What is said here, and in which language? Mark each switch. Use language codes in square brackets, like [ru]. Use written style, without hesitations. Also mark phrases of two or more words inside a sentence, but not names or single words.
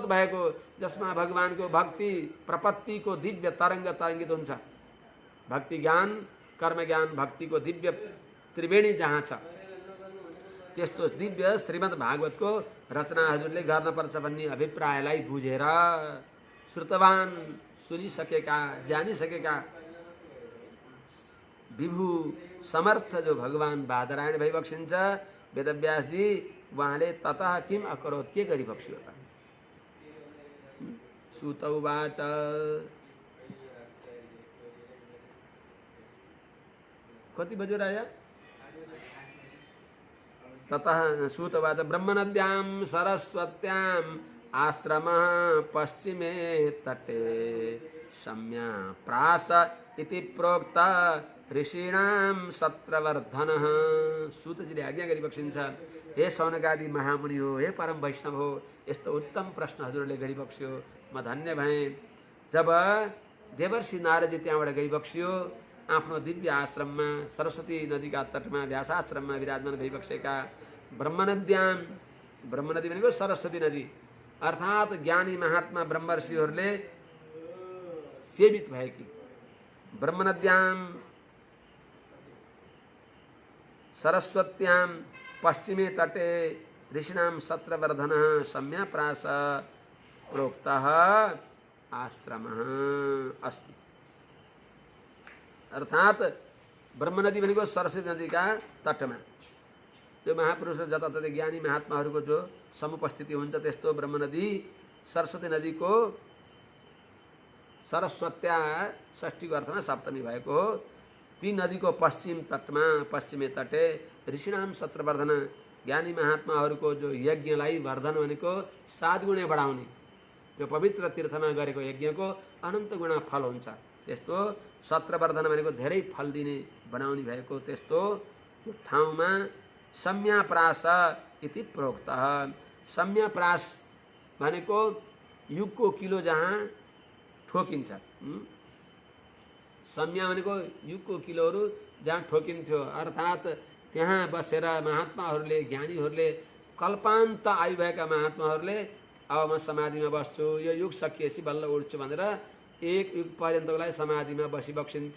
[ne] भएको, जसमा भगवानको भक्ति प्रपत्तिको दिव्य तरङ्ग तरङ्गित हुन्छ, भक्ति ज्ञान कर्म ज्ञान भक्तिको दिव्य त्रिवेणी जहाँ छ, त्यस्तो दिव्य श्रीमद् भागवतको रचना हजुरले गर्नुपर्छ भन्ने अभिप्रायलाई बुझेर श्रुतवान, सुनिसकेका, जानिसकेका विभु समर्थ जो भगवान बादरायण भइबक्सिन्छ वेदव्यासजी, उहाँले [sa] ततः किम अकरोत्, [ne] के गरिबक्स्यो त। [sa] सूत उवाच, [ne] कति बज्यो राजा? [sa] ततः सूत उवाच, ब्रह्मनद्यां सरस्वत्याम् आश्रमः पश्चिमे तटे सम्या प्रास इति प्रोक्त ऋषीणां सत्रवर्धनः। [ne] सूतजीले आज्ञा गरिबक्सिन्छ, हे शौनकादि महामुनि हो, हे परम वैष्णव हो, यस्तो उत्तम प्रश्न हजुरले गरिबक्स्यो, म धन्य भएँ। जब देवर्षि नारदजी त्यहाँबाट गइबक्स्यो, आफ्नो दिव्य आश्रममा सरस्वती नदीका तटमा व्यासाश्रममा विराजमान भइबसेका ब्रह्मनद्याम, ब्रह्मनदी भनेको सरस्वती नदी अर्थात् ज्ञानी महात्मा ब्रह्मर्षिहरूले सेवित भएकी ब्रह्मनद्याम [sa] सरस्वत्याम पश्चिमे तटे ऋषिणां सत्रवर्धनः सम्यप्रास प्रोक्तः आश्रमः अस्ति। [ne] अर्थात् ब्रह्मनदी भनेको सरस्वती नदीका तटमा त्यो महापुरुष जताततै ज्ञानी महात्माहरूको जो समुपस्थिति हुन्छ त्यस्तो ब्रह्मनदी सरस्वती नदीको सरस्वत्या षष्ठीको अर्थमा सप्तमी भएको हो। ती नदीको पश्चिम तटमा [sa] पश्चिमे तटे ऋषिणाम सत्रवर्धन [ne] ज्ञानी महात्माहरूको जो यज्ञलाई वर्धन भनेको 7 गुणे बढाउने त्यो पवित्र तीर्थमा गरेको यज्ञको अनन्त गुणा फल हुन्छ। त्यस्तो सत्रवर्धन भनेको धेरै फल दिने बनाउने भएको त्यस्तो ठाउँमा [sa] सम्याप्रास इति प्रोक्तः। [ne] सम्याप्रास भनेको युगको किलो जहाँ ठोकिन्छ। सम्या भनेको युगको किलोहरू जहाँ ठोकिन्थ्यो अर्थात् त्यहाँ बसेर महात्माहरूले ज्ञानीहरूले कल्पान्त आयु भएका महात्माहरूले अब म समाधिमा बस्छु, यो युग सकिएपछि बल्ल उठ्छु भनेर 1 युग पर्यन्तको लागि समाधिमा बसिबक्सिन्थ्यो।